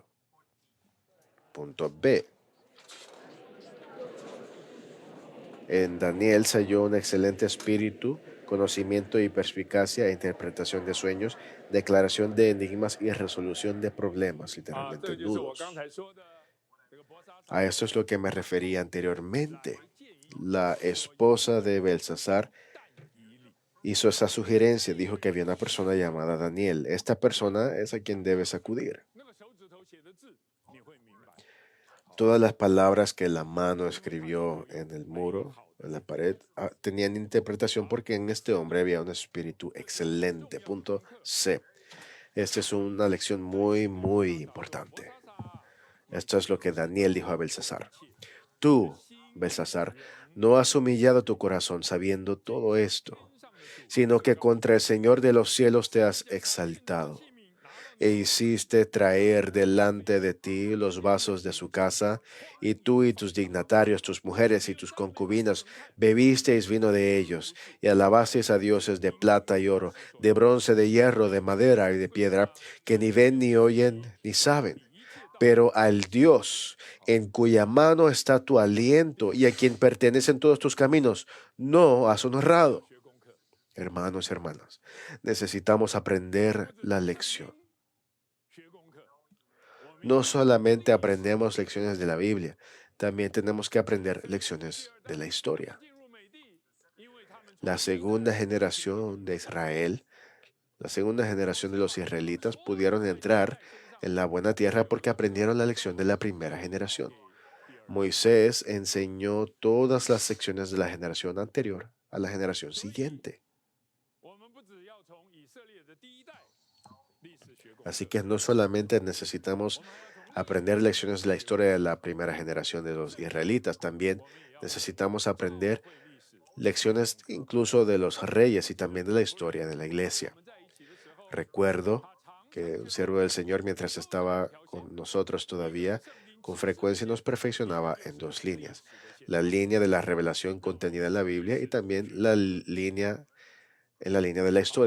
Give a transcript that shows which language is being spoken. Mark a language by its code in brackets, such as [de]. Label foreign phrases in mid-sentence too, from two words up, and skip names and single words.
[es] Punto B. En Daniel se halló un excelente espíritu, conocimiento y perspicacia, interpretación de sueños, declaración de enigmas y resolución de problemas, 啊， literalmente [zh] 这就是我 [es] nudos. [zh] 刚才说的这个伯沙撒 [es] A esto es lo que me refería anteriormente. [zh] 建议 [es] La esposa de Belsasar 但以理， hizo esa sugerencia, dijo que había una persona llamada Daniel. Esta persona es a quien debes acudir. [zh] 那个手指头写的字，你会明白。 [es] Todas las palabras que la mano escribió en el muro, en la pared, tenían interpretación porque en este hombre había un espíritu excelente. Punto C. Esta es una lección muy, muy importante. 伯沙撒 Esto es lo que Daniel dijo a Belsasar. Tú, Belsasar, no has humillado tu corazón sabiendo todo esto, [zh] 天上的主 [es] sino que contra el Señor de los cielos te has exaltado, [zh] 器皿拿了 [es] e hiciste traer delante de ti los vasos de su casa, y tú y tus dignatarios, tus mujeres y tus concubinas, bebisteis vino de ellos, y alabasteis a dioses de plata y oro, de bronce, de hierro, de madera y de piedra, que ni ven, ni oyen, ni saben. [zh] 一切道 [es] Pero al Dios en cuya mano está tu aliento y a quien pertenecen todos tus caminos, no has honrado. [zh] 学功课， [es] Hermanos y hermanas, necesitamos aprender la lección. [zh] 学功课。我们 [es] No solamente aprendemos lecciones de la Biblia, también tenemos que aprender lecciones de la historia. [zh] 进入美地，因为他们 [es] La segunda generación de Israel, la segunda generación de los israelitas pudieron entrar en la buena tierra porque aprendieron la lección de la primera generación. [zh] 第二， [es] Moisés enseñó todas las secciones de la generación anterior a la generación siguiente. [zh] 我们不只要从以色列的第一代历史学功课， [es] Así que no solamente necesitamos aprender lecciones de la historia de la primera generación de los israelitas. También necesitamos aprender lecciones incluso de los reyes y también de la historia de la iglesia. Recuerdo que un siervo del Señor, mientras estaba con nosotros todavía, con frecuencia nos perfeccionaba en dos líneas: la línea de la revelación contenida en la Biblia y también en la línea de la historia.